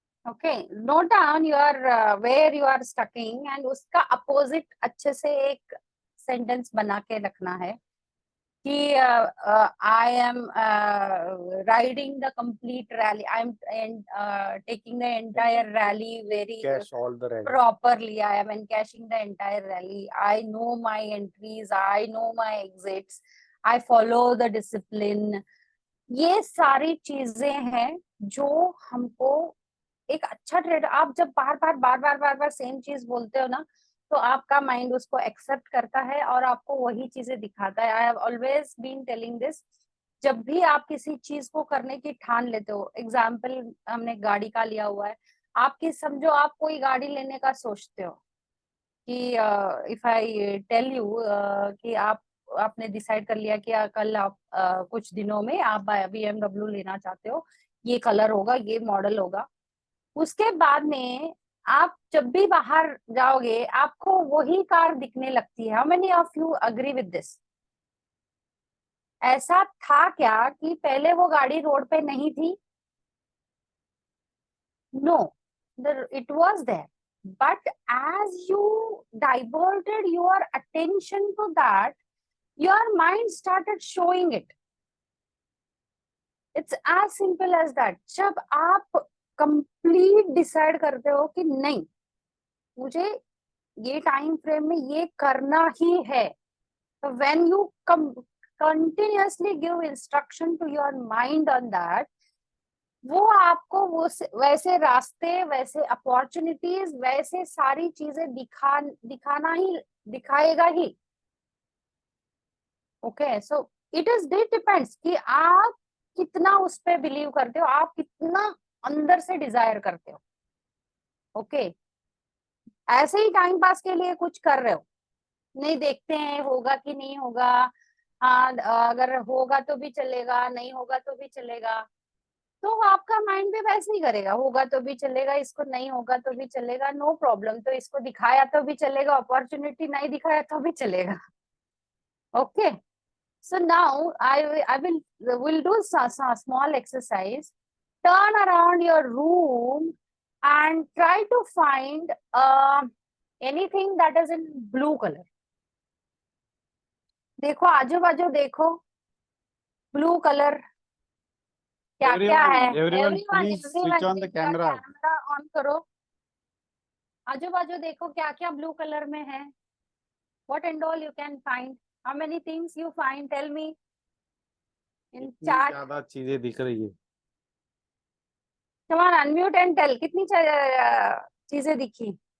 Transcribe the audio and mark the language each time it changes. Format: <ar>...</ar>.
<en>okay, note down your where you are stucking, and</en> <hi>उसका opposite अच्छे से एक सेंटेंस बना के रखना है कि</hi> <en>I am riding the complete rally, I am taking the entire rally very Cash all the rally. properly, I am encashing the entire rally, I know my entries, I know my exits, I follow the discipline।</en> <hi>ये सारी चीजें हैं जो हमको एक अच्छा trader, आप जब बार बार सेम चीज बोलते हो ना, तो आपका माइंड उसको एक्सेप्ट करता है और आपको वही चीजें दिखाता है।</hi> <en>I have always been telling this,</en> <hi>जब भी आप किसी चीज को करने की ठान लेते हो, एग्जाम्पल हमने गाड़ी का लिया हुआ है, आपकी समझो आप कोई गाड़ी लेने का सोचते हो कि</hi> <en>if I tell you</en> <hi>कि आपने डिसाइड कर लिया कि कल आप कुछ दिनों में आप BMW लेना चाहते हो, ये कलर होगा, ये मॉडल होगा, उसके बाद में आप जब भी बाहर जाओगे आपको वही कार दिखने लगती है।</hi> <en>How many of you agree with this?</en> <hi>ऐसा था क्या कि पहले वो गाड़ी रोड पे नहीं थी?</hi> <en>No, it was there, but as you diverted your attention to that, your mind started showing it. It's as simple as that.</en> <hi>जब आप कंप्लीट डिसाइड करते हो कि नहीं, मुझे ये टाइम फ्रेम में ये करना ही है, तो</hi> <en>when you continuously give instruction to your mind on that,</en> <hi>वो आपको वो वैसे रास्ते, वैसे अपॉर्चुनिटीज, वैसे सारी चीजें दिखाएगा ही। ओके,</hi> <en>so it depends</en> <hi>कि आप कितना उस पे बिलीव करते हो, आप कितना अंदर से डिजायर करते हो। ओके, ऐसे ही टाइम पास के लिए कुछ कर रहे हो, नहीं देखते हैं होगा कि नहीं होगा, हाँ अगर होगा तो भी चलेगा, नहीं होगा तो भी चलेगा, तो आपका माइंड भी वैसे ही करेगा, होगा तो भी चलेगा, इसको नहीं होगा तो भी चलेगा, नो प्रॉब्लम, तो इसको दिखाया तो भी चलेगा, अपॉर्चुनिटी नहीं दिखाया तो भी चलेगा।</hi> <en>Okay, so now I will do a small exercise. Turn around your room and try to find anything that is in blue color.</en> <hi>देखो आजू बाजू देखो, ब्लू कलर क्या क्या है।</hi> <en>Everyone, please switch on the camera.</en> <hi>Camera on करो, आजू बाजू देखो क्या क्या ब्लू कलर में है।</hi> <en>What and all you can find? How many things you find? Tell me. In</en> <hi>इतनी</hi> <en>chat.</en> <hi>ज्यादा चीजें दिख रही है।</hi> <en>Come on, unmute and tell.</en> <hi>कितनी चीजें दिखी?</hi>